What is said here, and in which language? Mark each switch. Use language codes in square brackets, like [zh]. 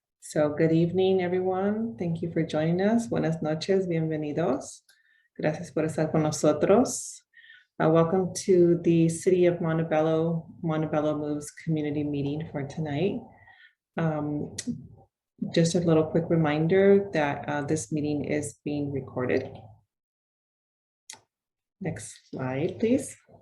[en] So good evening, everyone. Thank you for joining us. [es] Buenas noches, bienvenidos. Gracias por estar con nosotros. [en] Welcome to the City of Montebello Moves community meeting for tonight. Just a little quick reminder that this meeting is being recorded. Next slide, please.